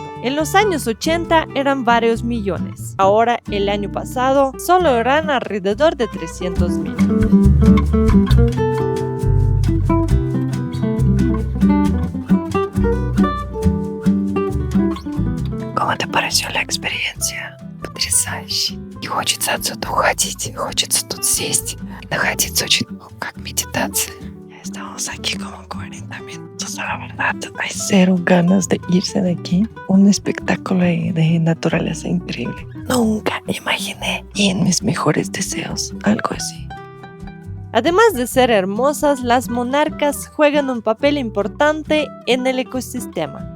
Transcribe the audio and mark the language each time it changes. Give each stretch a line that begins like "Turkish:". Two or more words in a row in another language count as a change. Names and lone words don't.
Spanish: En los años 80 eran varios millones. Ahora, el año pasado, solo eran alrededor de 300,000. ¿Cómo te pareció la experiencia?
Russian: Потрясающе. Не хочется отсюда уходить, хочется тут сесть, находиться очень, как медитация.
Spanish: Estamos aquí como 40 minutos, la verdad. Hay cero ganas de irse de aquí. Un espectáculo de naturaleza increíble. Nunca imaginé y en mis mejores deseos algo así. Además de ser hermosas, las monarcas juegan un papel importante en el ecosistema.